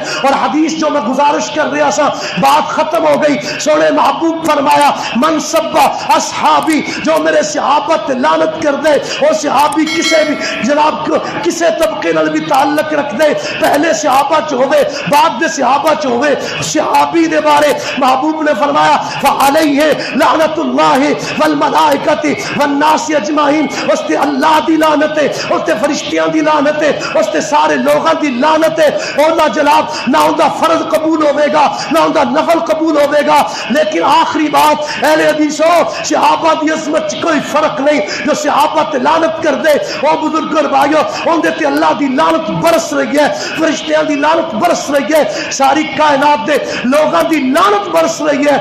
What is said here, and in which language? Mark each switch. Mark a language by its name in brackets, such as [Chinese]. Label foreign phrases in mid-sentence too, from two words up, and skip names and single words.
[Punjabi] اور حدیث جو میں گزارش کر رہا سا، بات ختم ہو گئی، سونے محبوب فرمایا [Arabic] من سب اصحابی، [Punjabi] جو میرے صحابہ تے لعنت کر دے، وہ صحابی کسے بھی جناب کسے طبقے نال بھی تعلق رکھ دے، پہلے صحابہ چ ہوئے بعد دے صحابہ چ ہوئے، صحابی دے بارے محبوب نے فرمایا [Arabic] فعلیہ لعنت اللہ والملائکۃ والناس اجمعین، [Punjabi] اس تے اللہ دی لعنت ہے، اس تے فرشتیاں دی لعنت ہے، اس تے سارے لوگاں دی لعنت ہے۔ اور نہ جناب نہ ان دا فرض قبول ہوے گا، نہ ان دا نفل قبول ہوے گا۔ لیکن آخری بات اہل حدیثو، صحابہ دی عظمت کوئی فرق نہیں، جو صحابہ تے لعنت کر دے وہ بزرگ اور بھائیو ان دے تے اللہ دی لعنت برس رہی ہے، فرشتیاں دی لعنت برس رہی ہے، ساری کائنات دے لوگاں دی لعنت برس رہی ہے۔